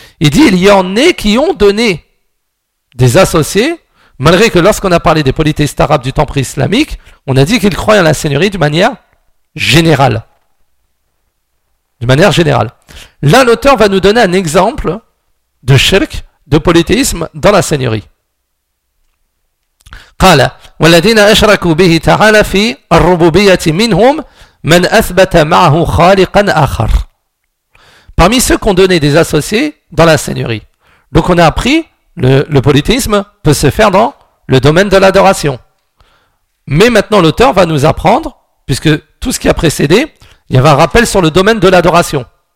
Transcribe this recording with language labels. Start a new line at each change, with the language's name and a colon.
French: Il dit il y en a qui ont donné des associés, malgré que lorsqu'on a parlé des polythéistes arabes du temps pré-islamique, on a dit qu'ils croyaient en la seigneurie de manière générale. De manière générale. Là, l'auteur va nous donner un exemple de shirk, de polythéisme dans la seigneurie.
Arabic: قال والذين أشركوا به تعالى في الربوبية منهم من أثبت معه خالقا آخر.
French: Parmi ceux qui ont donné des associés dans la seigneurie. Donc on a appris le polythéisme peut se faire dans le domaine de l'adoration. Mais maintenant l'auteur va nous apprendre, puisque tout ce qui a précédé, il y avait un rappel sur le domaine de l'adoration.